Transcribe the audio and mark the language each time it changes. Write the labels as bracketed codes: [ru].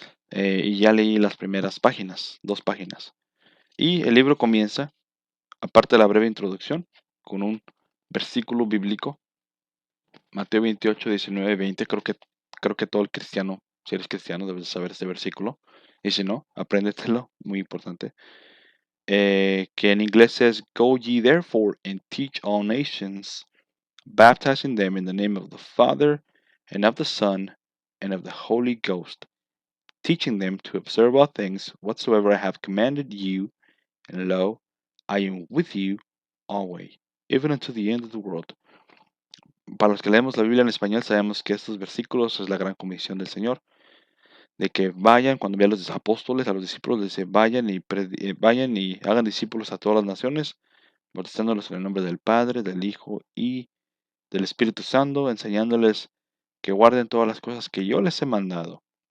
[es] Y ya leí las primeras páginas, 2 páginas. Y el libro comienza, aparte de la breve introducción, con un versículo bíblico, Mateo 28, 19, 20. Creo que todo el cristiano, si eres cristiano, debes de saber este versículo. Y si no, apréndetelo, muy importante. Que en inglés es [en] Go ye therefore and teach all nations, baptizing them in the name of the Father, and of the Son, and of the Holy Ghost, teaching them to observe all things whatsoever I have commanded you, and lo, I am with you always, even unto the end of the world. [es] Para los que leemos la Biblia en español, sabemos que estos versículos es la gran comisión del Señor, de que vayan, cuando ve a los apóstoles, a los discípulos, les dice, vayan y hagan discípulos a todas las naciones, bautizándolos en el nombre del Padre, del Hijo y del Espíritu Santo, enseñándoles que guarden todas las cosas que yo les he mandado.